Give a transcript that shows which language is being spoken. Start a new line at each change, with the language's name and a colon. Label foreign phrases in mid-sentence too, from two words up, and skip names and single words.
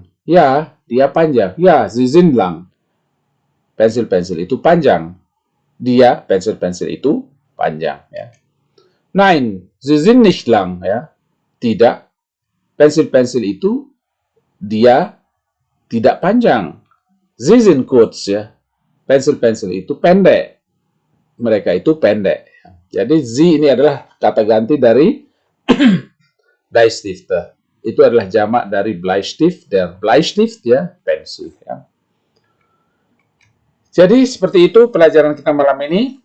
Indonesian: Ya, dia panjang. Ya,
German: sie sind lang.
Indonesian: Pensil-pensil itu panjang. Dia, pensil-pensil itu panjang. Ya.
German: Nein, sie sind nicht lang.
Indonesian: Ya. Tidak. Pensil-pensil itu dia tidak panjang.
German: Sie sind kurz.
Indonesian: Ya. Pensil-pensil itu pendek. Mereka itu pendek. Jadi, sie ini adalah kata ganti dari Bleistifte. Itu adalah jamak dari Bleistift.
German: Der Bleistift,
Indonesian: ya, pensil. Ya. Jadi, seperti itu pelajaran kita malam ini.